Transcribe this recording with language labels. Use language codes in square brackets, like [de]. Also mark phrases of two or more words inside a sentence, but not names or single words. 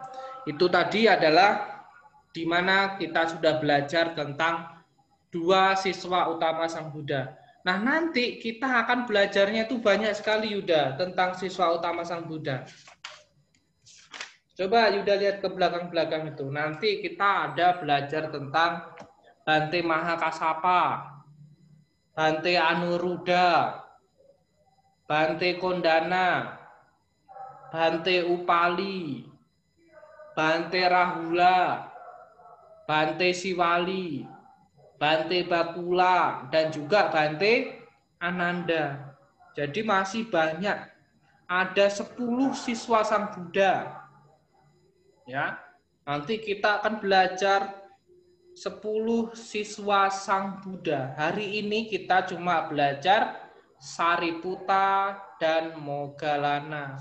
[id] Itu tadi adalah di mana kita sudah belajar tentang dua siswa utama Sang Buddha. Nah, nanti kita akan belajarnya itu banyak sekali Yuda tentang siswa utama Sang Buddha. Coba Yuda lihat ke belakang-belakang itu. Nanti kita ada belajar tentang Bante Mahakassapa, Bante Anuruddha, Bante Kondana, Bante Upali, Bante Rahula, Bante Siwali, Bante Bakula, dan juga Bante Ananda. Jadi masih banyak. Ada 10 siswa Sang Buddha. Ya, nanti kita akan belajar 10 siswa Sang Buddha. Hari ini kita cuma belajar Sariputa dan Moggallana.